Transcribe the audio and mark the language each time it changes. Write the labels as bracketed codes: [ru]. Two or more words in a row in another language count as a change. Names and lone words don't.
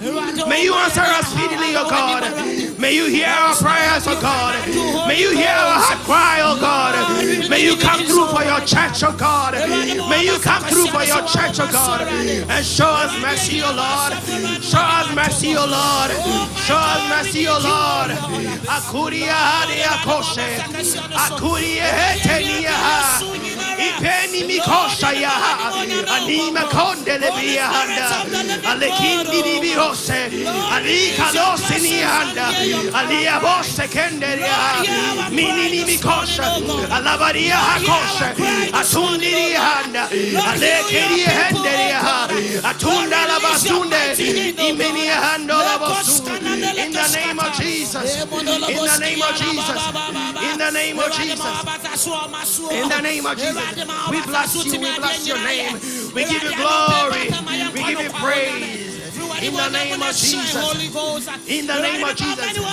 [en] May you answer us speedily, oh God. May you hear our prayers, oh God. May you hear our heart cry, oh God. May you come through for your church, oh God. May you come through for your church, oh God. And show us mercy, oh Lord. Show us mercy, oh Lord. Show us mercy, oh Lord. Akuria hadia koshe. Akuria hetenia. Ipeni mikosha ya. Anima kondele bihanda. Alekindi bihose. Ali kalose ni handa. Ali abose kenderia. Minini mikosha. Alabaria hakosha. Atundi handa. Alekiri henderia. Atunda la basunde. Imeni hando la basunde. In the name of Jesus. In the name of Jesus. In the the name of Jesus. In the name of Jesus. We bless you. We bless your name. We give you glory. We give you praise. In the name of Jesus. In the name of Jesus.